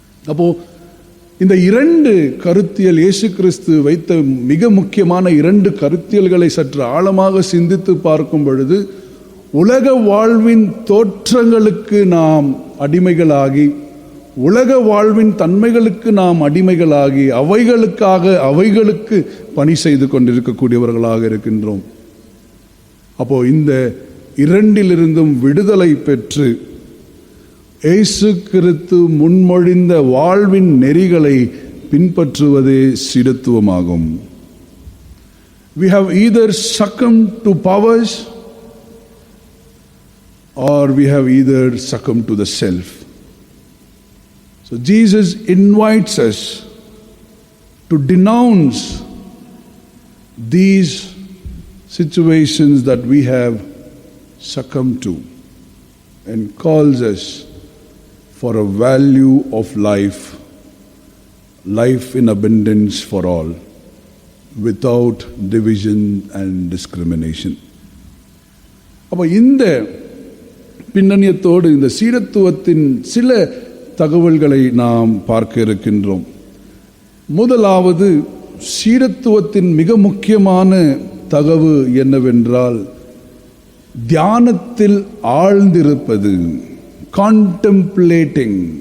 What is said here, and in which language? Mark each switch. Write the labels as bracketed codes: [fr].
[ta] அப்போ இந்த இரண்டு கருத்தியல், இயேசு கிறிஸ்து வைத்த மிக முக்கியமான இரண்டு கருத்தியல்களை சற்று ஆழமாக சிந்தித்து பார்க்கும் பொழுது, உலக வாழ்வின் தோற்றங்களுக்கு நாம் அடிமைகளாகி, உலக வாழ்வின் தன்மைகளுக்கு நாம் அடிமைகளாகி, அவைகளுக்கு பணி செய்து கொண்டிருக்கக்கூடியவர்களாக இருக்கின்றோம். அப்போ இந்த இரண்டிலிருந்தும் விடுதலை பெற்று இயேசு கிறிஸ்து முன்மொழிந்த வாழ்வின் நெறிகளை பின்பற்றுவதே சீடத்துவமாகும். [en] We have either succumbed to powers or we have either succumbed to the self. So Jesus invites us to denounce these situations that we have succumbed to and calls us for a value of life, life in abundance for all, without division and discrimination. [ta] அப்போ இந்த பின்னணியத்தோடு இந்த சீடத்துவத்தின் சில தகவல்களை நாம் பார்க்க இருக்கின்றோம். முதலாவது, சீடத்துவத்தின் மிக முக்கியமான தகவு என்னவென்றால் தியானத்தில் ஆழ்ந்திருப்பது, கான்டெம்ப்ளேட்டிங்.